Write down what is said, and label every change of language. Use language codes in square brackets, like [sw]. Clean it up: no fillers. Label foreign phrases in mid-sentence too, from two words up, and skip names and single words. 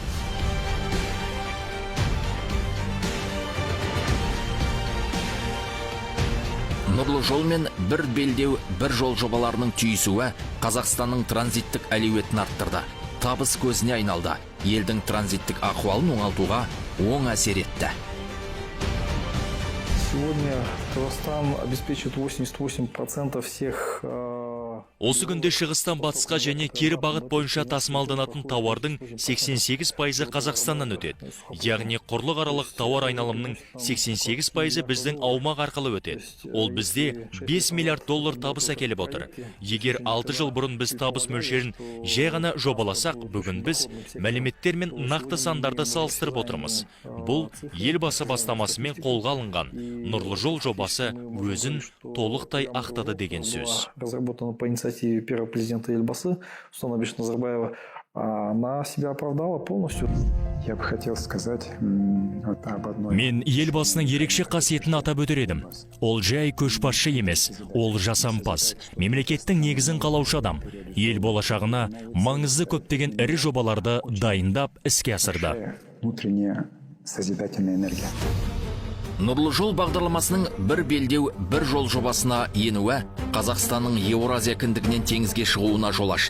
[kk] Нұрлы жол мен бір белдеу, бір жол жобаларының түйісуі Қазақстанның транзиттік әлеуетін арттырды. Табыс көзіне айналды. Елдің транзиттік ахуалын оңалтуға оң әсер етті. [ru] Сегодня Казахстан обеспечивает 88% всех [kk] Осы күнде шығыстан батысқа және кері бағыт бойынша тасымалданатын тауардың 88% Қазақстаннан өтеді. Яғни құрлықаралық тауар айналымының 88% біздің аумақ арқылы өтеді. Ол бізде 5 миллиард доллар табыс әкеліп отыр. Егер 6 жыл бұрын біз табыс мөлшерін жай ғана жобаласақ, бүгін біз мәліметтер мен нақты сандарды салыстырып отырмыз. Бұл елбасы бастамасымен қолға алынған Нұрлы жол жобасы өзін толықтай ақтады деген сөз. [ru] Разработана по инициативе первого президента Эльбасы, Нурсултана Абишевича Назарбаева, она себя оправдала полностью. Я бы хотел сказать об одной. [kk] Мен елбасының ерекше қасиетін атап өтер едім. Ол жай көшбасшы емес, ол жасампаз, мемлекеттің негізін қалаушы адам. Ел болашағына маңызды көптеген ірі жобаларды дайындап іске асырды. [ru] Внутренняя созидательная энергия. [kk] Нұрлы жол бағдарламасының бір белдеу, бір жол жобасына енуі Қазақстанның Еуразия кіндігінен теңізге шығуына жол ашты.